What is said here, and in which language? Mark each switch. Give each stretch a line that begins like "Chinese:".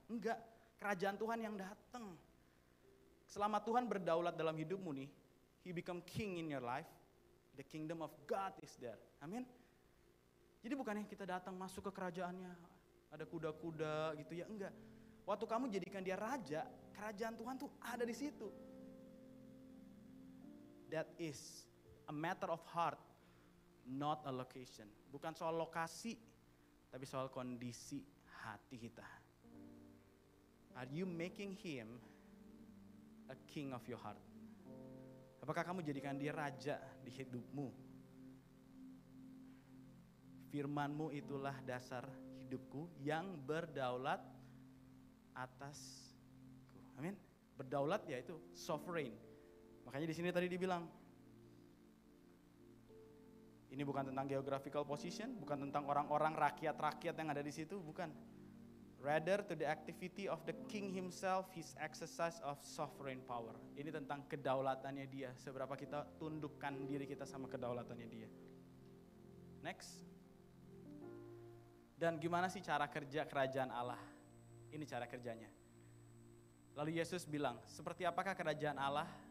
Indonesian: Enggak, kerajaan Tuhan yang datang. Selama Tuhan berdaulat dalam hidupmu nih,
English: He become king in your life, the kingdom of God is there.
Indonesian: Amin. Jadi bukannya kita datang masuk ke kerajaannya, ada kuda-kuda gitu ya, enggak. Waktu kamu jadikan dia raja, kerajaan Tuhan tuh ada di situ.
English: That is a matter of heart, not a location.
Indonesian: Bukan soal lokasi, tapi soal kondisi hati kita.
English: Are you making him a king of your heart?
Indonesian: Apakah kamu jadikan dia raja di hidupmu? Firman-Mu itulah dasar hidupku yang berdaulat atasku. Amin. Berdaulat yaitu sovereign. Makanya di sini tadi dibilang, ini bukan tentang geographical position, bukan tentang orang-orang rakyat-rakyat yang ada di situ, bukan.
English: Rather to the activity of the king himself, his exercise of sovereign power.
Indonesian: Ini tentang kedaulatannya dia, seberapa kita tundukkan diri kita sama kedaulatannya dia. Next. Dan gimana sih cara kerja kerajaan Allah? Ini cara kerjanya. Lalu Yesus bilang, seperti apakah kerajaan Allah?